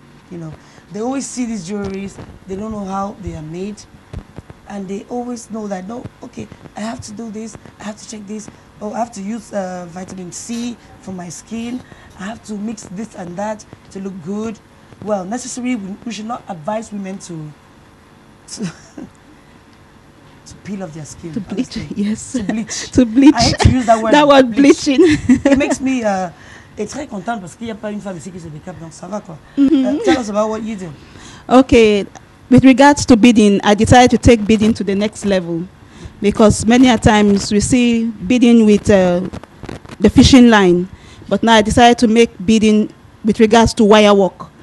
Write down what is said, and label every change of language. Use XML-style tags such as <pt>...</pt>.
<en>You know, they always see these jewelries, they don't know how they are made, and they always know that no, okay, I have to do this, I have to check this, or I have to use vitamin C for my skin, I have to mix this and that to look good. Well, necessarily, we should not advise women to peel off their skin. To bleach, yes. To bleach. To bleach. I hate to use that word. That word bleaching. It makes me</en> <fr>très contente parce qu'il n'y a pas une femme ici qui se décape, donc ça va quoi.</fr> <en>Tell us about what you do. Okay, with regards to beading, I decided to take beading to the next level because many a times we see beading with the fishing line, but now I decided to make beading with regards to wire work.</en>